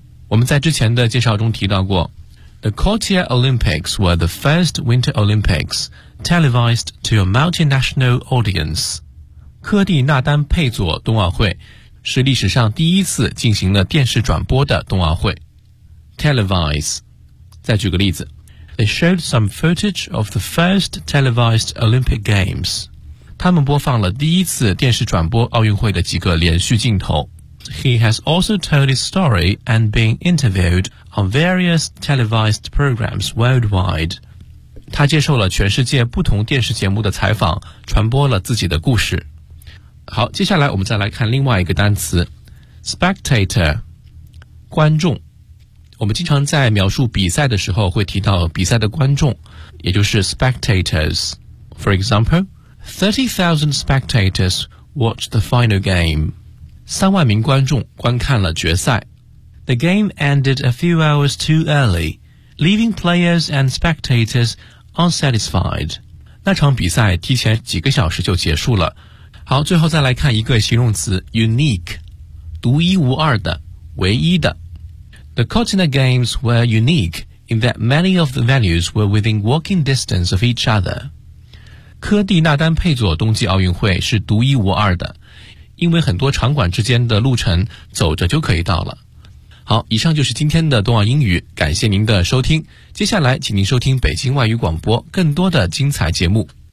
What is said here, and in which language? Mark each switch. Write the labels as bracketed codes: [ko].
[zh] 我们在之前的介绍中提到过 [en] The Cotia Olympics were the first Winter Olympics televised to a multinational audience。 [zh] 科蒂纳丹佩佐冬奥会是历史上第一次进行了电视转播的冬奥会。 [en] Televised。 [zh] 再举个例子， [en] They showed some footage of the first televised Olympic Games。 [zh] 他们播放了第一次电视转播奥运会的几个连续镜头。 [en] He has also told his story and been interviewed on various televised programs worldwide. [zh] 他接受了全世界不同电视节目的采访，传播了自己的故事。好，接下来我们再来看另外一个单词 ,spectator, 观众。我们经常在描述比赛的时候会提到比赛的观众，也就是 spectators。 [en] For example,30,000 spectators watched the final game. [zh] 三万名观众观看了决赛。 [en] The game ended a few hours too early, leaving players and spectators unsatisfied. [zh] 那场比赛提前几个小时就结束了。好，最后再来看一个形容词 unique, 独一无二的，唯一的。 [en] The Cortina Games were unique in that many of the venues were within walking distance of each other. [zh] 科蒂纳丹佩佐冬季奥运会是独一无二的，因为很多场馆之间的路程走着就可以到了。好，以上就是今天的冬奥英语，感谢您的收听。接下来请您收听北京外语广播更多的精彩节目。